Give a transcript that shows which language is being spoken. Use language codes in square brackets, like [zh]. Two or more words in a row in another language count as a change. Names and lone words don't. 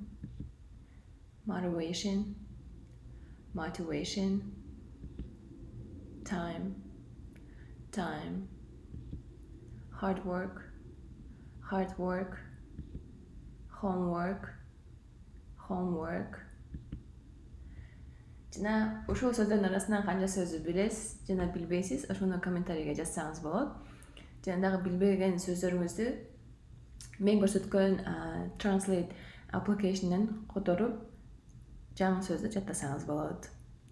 [en] Motivation, motivation. Time, time. Hard work, hard work. Homework, homework. [ky] Жана ушул сөздөрдүн арасынан канча сөздү билесиз жана билбейсиз, ошону комментарийге жазсаңыз болот. Жана дагы билбеген сөздөрүңүздү мен көрсөткөн [en] Translate application'дан [ky] которуп жаңы сөздү жаттасаңыз болот.